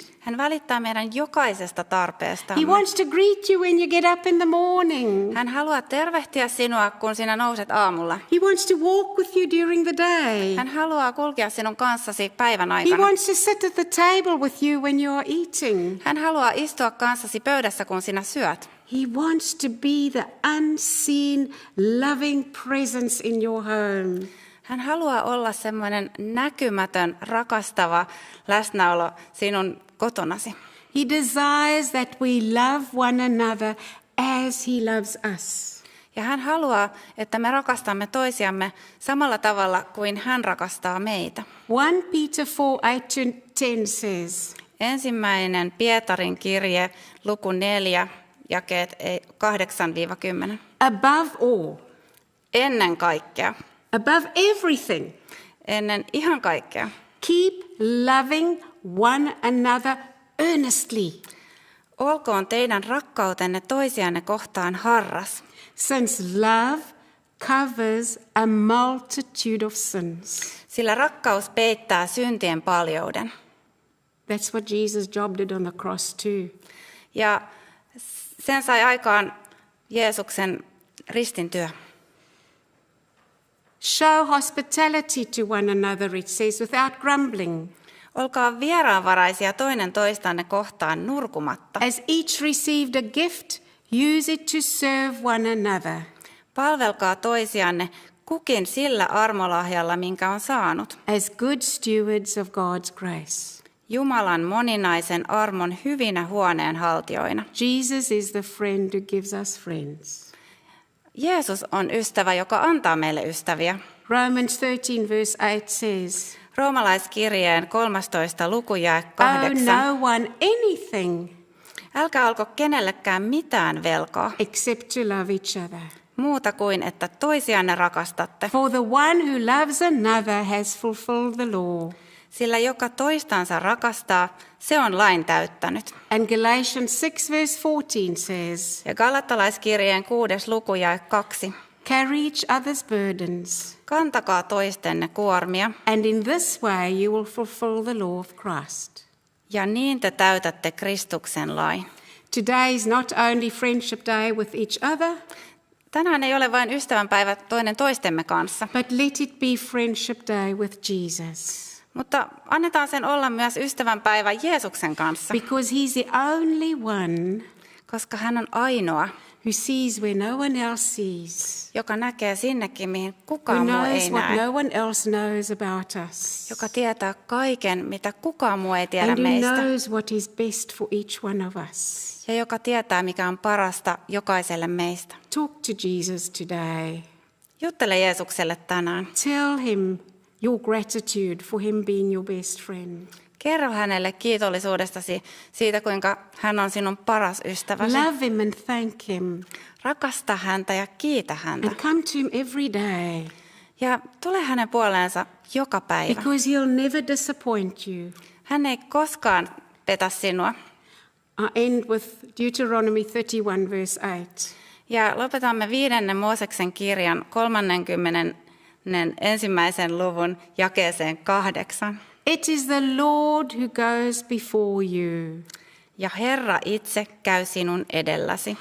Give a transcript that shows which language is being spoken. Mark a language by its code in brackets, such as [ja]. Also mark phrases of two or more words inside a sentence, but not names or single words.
[fi] Hän välittää meidän jokaisesta [en] He [fi] tarpeestamme. [en] wants to greet you when you get up in the morning. [fi] Hän haluaa tervehtiä sinua, kun sinä nouset aamulla. [en] He wants to walk with you during the day. [fi] Hän haluaa kulkea sinun kanssasi päivän [en] He [fi] aikana. [en] wants to sit at the table with you when you are eating. [fi] Hän haluaa istua kanssasi pöydässä, kun sinä syöt. [en] He wants to be the unseen, loving presence in your home. [fi] Hän haluaa olla semmoinen näkymätön, rakastava läsnäolo sinun kotonasi. [en] He desires that we love one another as he loves us. [fi] Ja hän haluaa, että me rakastamme toisiamme samalla tavalla kuin hän rakastaa meitä. [en] 1 Peter 4:8-10 says, [fi] Ensimmäinen Pietarin kirje, luku 4, jakeet 8-10. [en] above all, [fi] Ennen kaikkea, [en] above everything, [fi] ennen ihan kaikkea, [en] keep loving one another earnestly, [fi] olkoon teidän rakkautenne toisianne kohtaan harras, [en] since love covers a multitude of sins. [fi] sillä rakkaus peittää syntien paljouden. [en] That's what Jesus' job did on the cross too. [fi] Ja sen sai aikaan Jeesuksen ristintyö. [en] Show hospitality to one another, it says, without grumbling. [fi] Olkaa vieraanvaraisia toinen toistanne kohtaan nurkumatta. [en] As each received a gift, use it to serve one another. [fi] Palvelkaa toisianne kukin sillä armolahjalla, minkä on saanut. [en] As good stewards of God's grace. [fi] Jumalan moninaisen armon hyvinä huoneenhaltijoina. [en] Jesus is the friend who gives us friends. [fi] Jeesus on ystävä, joka antaa meille ystäviä. [en] Romans 13 verse 8 says, [fi] Roomalaiskirjeen 13. luku jae [en] owe [fi] 8. [en] no one anything [fi] Älkää olko kenellekään mitään velkaa, [en] except to love each other. [fi] muuta kuin että toisianne rakastatte. [en] For the one who loves another has fulfilled the law. [fi] Sillä joka toistansa rakastaa, se on lain täyttänyt. [en] And Galatians 6 verse 14 says, [fi] Ja Galattalaiskirjeen 6. luku jae 2. [en] carry each other's burdens, [fi] Kantakaa toistenne kuormia, [en] and in this way you will fulfill the law of Christ. [fi] ja niin te täytätte Kristuksen lain. [en] Today is not only friendship day with each other, [fi] Tänään ei ole vain ystävänpäivä toinen toistemme kanssa, [en] but let it be friendship day with Jesus. [fi] mutta annetaan sen olla myös ystävänpäivä Jeesuksen kanssa, [en] Because he's the only one [fi] koska hän on ainoa, [en] who sees where no one else sees, [fi] joka näkee sinnekin, mihin [en] who [fi] kukaan muu ei [en] knows what [fi] näe, [en] no one else knows about us, [fi] joka tietää kaiken, mitä kukaan muu ei tiedä [en] and who [fi] meistä, [en] knows what is best for each one of us. [fi] ja joka tietää, mikä on parasta jokaiselle meistä. [en] Talk to Jesus today. [fi] Juttele Jeesukselle tänään. [en] Tell him your gratitude for him being your best friend. [fi] Kerro hänelle kiitollisuudestasi siitä, kuinka hän on sinun paras ystäväsi. [en] Love him and thank him. [fi] Rakasta häntä ja kiitä häntä. [en] And come to him every day, [fi] Ja tule hänen puoleensa joka päivä. [en] because he'll never disappoint you. [fi] Hän ei koskaan petä sinua. [en] I end with Deuteronomy 31 verse 8. [fi] Ja lopetamme 5. Mooseksen kirjan 31. luvun jakeeseen 8. [en] It is the Lord who goes before you. [fi] Ja Herra itse käy sinun edelläsi.